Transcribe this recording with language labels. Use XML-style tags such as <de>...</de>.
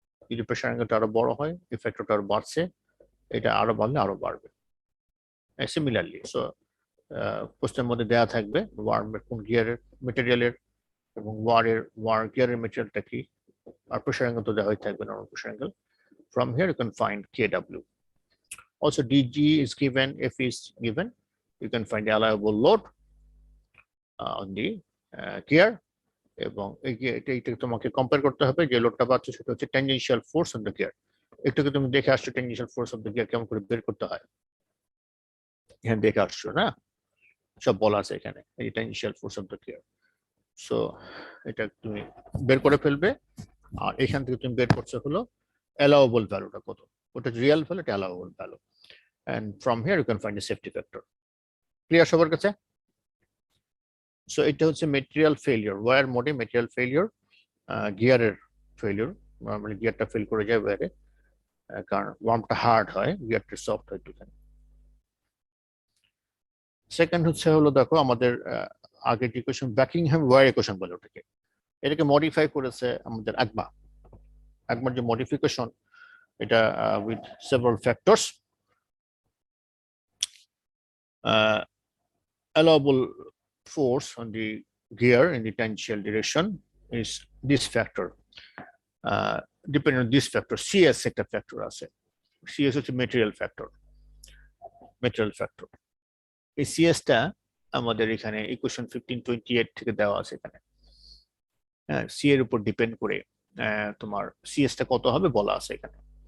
<bn>যদি প্রেসার অ্যাঙ্গেলটা আরো বড় হয়, এই ফ্যাক্টরটা আরো বাড়ছে, এটা আরো বাড়লে আরো বাড়বে। সিমিলারলি, সো প্রশ্নের মধ্যে দেয়া থাকবে ওয়ার্মের কোন গিয়ারের মেটেরিয়ালের এবং ওয়ার গিয়ারের মেটেরিয়ালটা কি, আর প্রেসার অ্যাঙ্গেল তো দেওয়া হয়ে থাকবে normal pressure angle.</bn> <en>From here you can find KW. Also DG is given, F is given. You can find the allowable load on the gear,</en> <bn>এবং এটা তোমাকে কম্পেয়ার করতে হবে যে লোডটা পাচ্ছ সেটা হচ্ছে tangential force of the gear. একটুকে তুমি দেখে আসছো tangential force of the gear কেমন করে বের করতে হয়, এখানে দেখে আসছো না, সব বলা আছে এখানে এই tangential force of the gear. So এটা তুমি বের করে ফেলবে, আর এখান থেকে তুমি বের করছো হলো অ্যালাউবল ভ্যালুটা কত, ওটা রিয়েল ভ্যালু, এটা allowable value.</bn> <en>And from here you can find the safety factor.</en> <bn>Clear সবার কাছে? সো এটা হচ্ছে মেটেরিয়াল ফেলিওর, ওয়্যার মোডে মেটেরিয়াল ফেলিওর, গিয়ারের ফেলিওর। নর্মালি গিয়ারটা ফেল করে যায় ওয়্যারে, কারণ ওয়ার্মটা হার্ড হয়, গিয়ারটা সফট হয় একটুখানি। সেকেন্ড হচ্ছে হলো, দেখো আমাদের আগের যে ইকুয়েশন বাকিংহাম ওয়্যার ইকুয়েশন বলে ওটাকে, এটাকে মডিফাই করেছে আমাদের আকবার যে মডিফিকেশন, এটা with several factors.</bn> <en>Allowable force on the gear in the tangential direction is this factor. Depending on this factor,</en> <bn>CS একটা ফ্যাক্টর আছে, CS হচ্ছে মেটেরিয়াল ফ্যাক্টর। এই সিএসটা আমাদের এখানে ইকুয়েশন 1528 থেকে দেওয়া আছে এখানে। সি এর উপর ডিপেন্ড করে তোমার সিএসটা কত হবে বলা আছে এখানে।</bn>